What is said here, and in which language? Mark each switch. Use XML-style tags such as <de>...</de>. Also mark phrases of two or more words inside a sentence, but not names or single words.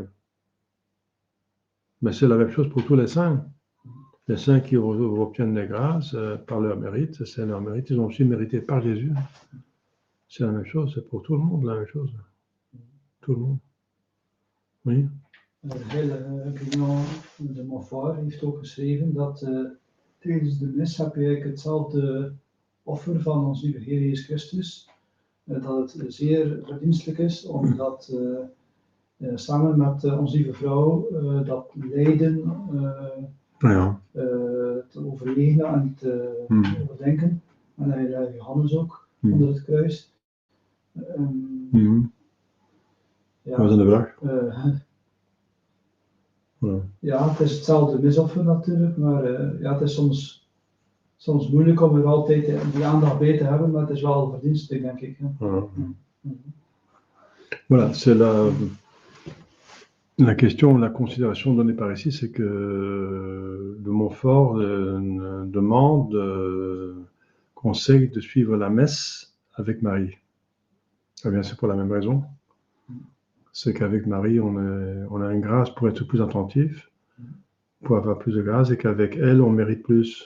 <fr>Mais c'est la même chose pour tous les saints. Les saints qui obtiennent les grâces par leur mérite, c'est leur mérite. Ils ont aussi mérité par Jésus. C'est la même chose, c'est pour tout le monde la même chose. Tout le monde. Oui.</fr> <nl>Guillaume de Montfort heeft ook geschreven dat tijdens de mis heb je eigenlijk hetzelfde offer van onze lieve Heer Jezus Christus. Dat het zeer verdienstelijk is om dat samen met onze lieve vrouw dat lijden te overwegen en te overdenken. En hij Johannes ook onder het kruis. Ja. Wat is de vraag? Ja, het is hetzelfde misoffer natuurlijk, maar het is soms moeilijk om er altijd die aandacht bij te hebben, maar het is wel verdienstelijk, denk ik.</nl> <fr>Voilà, c'est la question, la considération donnée par ici, c'est que de Montfort demande, conseille de suivre la messe avec Marie. Eh bien, c'est pour la même raison. C'est qu'avec Marie, on a une grâce pour être plus attentif, pour avoir plus de grâce, et qu'avec elle, on mérite plus.</fr>